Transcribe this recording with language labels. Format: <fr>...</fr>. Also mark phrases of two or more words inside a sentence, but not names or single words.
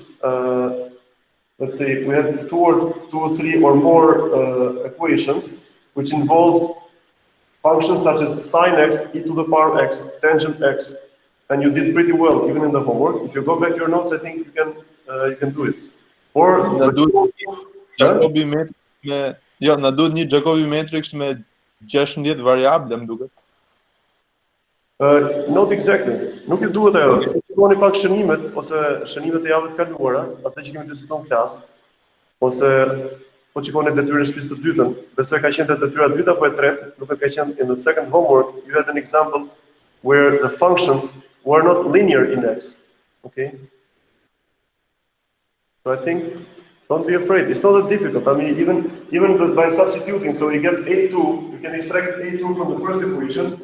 <en>Let's say we had two or three or more equations which involved functions such as sine x, e to the power x, tangent x, and you did pretty well even in the homework. If you go back to your notes, I think you can do it. Or</en> <sq>na duhet</sq> <en>Jacobi matrix</en> <sq>me na duhet një</sq> <en>Jacobi matrix</en> <sq>me 16 variable, më duket.</sq> <en>Not exactly.</en> <sq>Nuk I duhet ajo. Shikoni pak shënimet ose shënimet e javës të kaluara, atë që kemi diskutuar në klasë, ose po shikoni detyrën e shtëpisë të dytën, besoj ka qenë detyra e dytë apo e tretë, nuk ka qenë</sq> <en>in the second homework, you had an example where the functions were not linear in x. Okay? So I think don't be afraid. It's not that difficult. I mean, even by substituting, so you get a2, you can extract a2 from the first equation.</en>